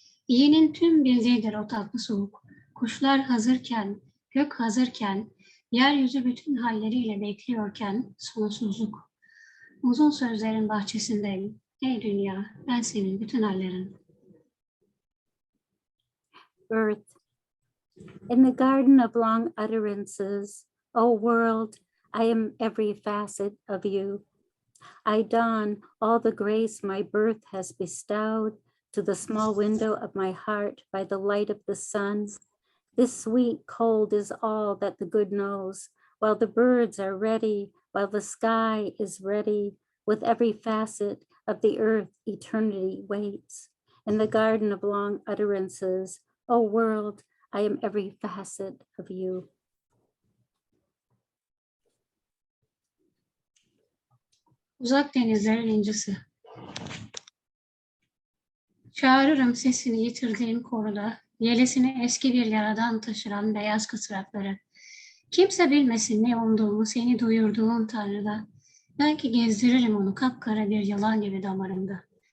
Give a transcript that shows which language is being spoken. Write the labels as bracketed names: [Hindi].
[Turkish] İyinin tüm bildiğidir o tatlı soğuk. Kuşlar hazırken, gök hazırken, yeryüzü bütün halleriyle bekliyorken sonsuzluk. Uzun sözlerin bahçesindeyim. Ey dünya, ben senin bütün hallerin. [English] Earth. In the garden of long utterances, O world, I am every facet of you. I don all the grace my birth has bestowed to the small window of my heart by the light of the sun. This sweet cold is all that the good knows, while the birds are ready, while the sky is ready, with every facet of the earth eternity waits. In the garden of long utterances, O world, I am every facet of you. [Turkish] Uzak denizlerin incisi. Çağırırım sesini yitirdiğim koruda, yelesini eski bir yaradan taşıran beyaz kısrakları. Kimse bilmesin ne umduğumu seni duyurduğun Tanrı'da. Belki gezdiririm onu kapkara bir yılan gibi damarımda.